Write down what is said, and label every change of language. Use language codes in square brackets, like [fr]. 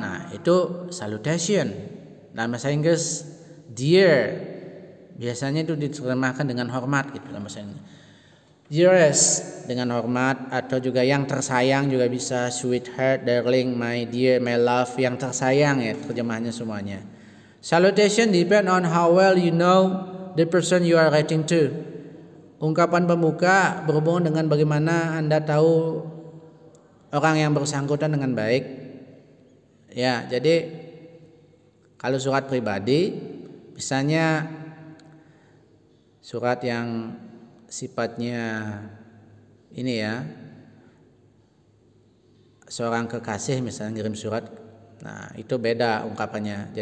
[id] Nah, itu salutation. Dalam bahasa Inggris dear biasanya itu diterjemahkan dengan hormat gitu dalam bahasa Inggris. Dearest dengan hormat, atau juga yang tersayang juga bisa, [en] sweetheart, darling, my dear, my love, [id] yang tersayang ya terjemahannya semuanya. [en] Salutation depend on how well you know the person you are writing to. [id] Ungkapan pembuka berhubungan dengan bagaimana Anda tahu orang yang bersangkutan dengan baik. Ya, jadi kalau surat pribadi, misalnya surat yang sifatnya ini ya, seorang kekasih misalnya ngirim surat, nah itu beda ungkapannya.